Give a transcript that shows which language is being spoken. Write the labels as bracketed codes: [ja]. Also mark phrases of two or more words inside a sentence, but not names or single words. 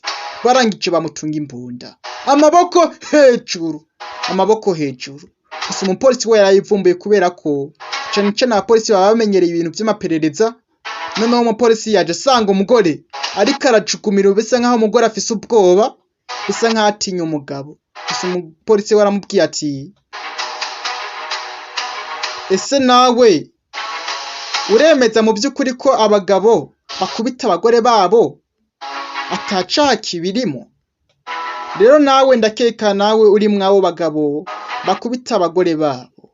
[rn] Barangije bamutunga imbunda, amaboko hejuru, amaboko hejuru. Gusa umupolisi we yarayivumbuye kubera ko cane cane abapolisi baba bamenyereye ibintu vy'amaperereza. Noneho umupolisi yaje asanga umugore ariko arajukumira, bisa nkaho umugore afise ubwoba, bisa nkaho atinya umugabo. Gusa umupolisi we aramubwiye ati, ese nawe uremeza mu vy'ukuri ko abagabo bakubita abagore babo atacaha kibirimo? Rero nawe ndakeka nawe uri mwabo bagabo bakubita abagore babo.